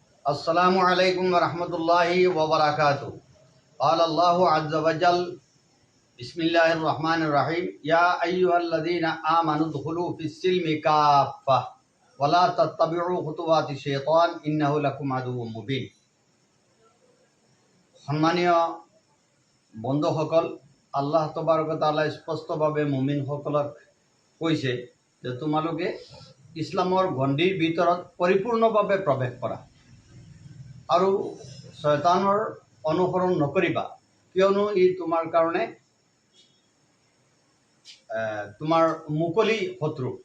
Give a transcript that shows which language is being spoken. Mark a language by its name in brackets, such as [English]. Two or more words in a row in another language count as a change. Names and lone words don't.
[Arabic] السلام عليكم ورحمة الله وبركاته. قال الله عز وجل بسم الله الرحمن الرحيم يا أيها الذين آمنوا ادخلوا في السلم كافة ولا تتبعوا خطوات الشيطان إنه لكم عدو مبين. [Assamese] সম্মানীয় বন্ধুসকল, আল্লাহ তবাৰক তাআলাই স্পষ্টভাৱে মুমিনসকলক কৈছে যে তোমালোকে ইছলামৰ গণ্ডিৰ ভিতৰত পৰিপূৰ্ণভাৱে প্ৰৱেশ কৰা আৰু শয়তানৰ অনুসৰণ নকৰিবা, কিয়নো ই তোমাৰ কাৰণে তোমাৰ মুকলি শত্ৰু।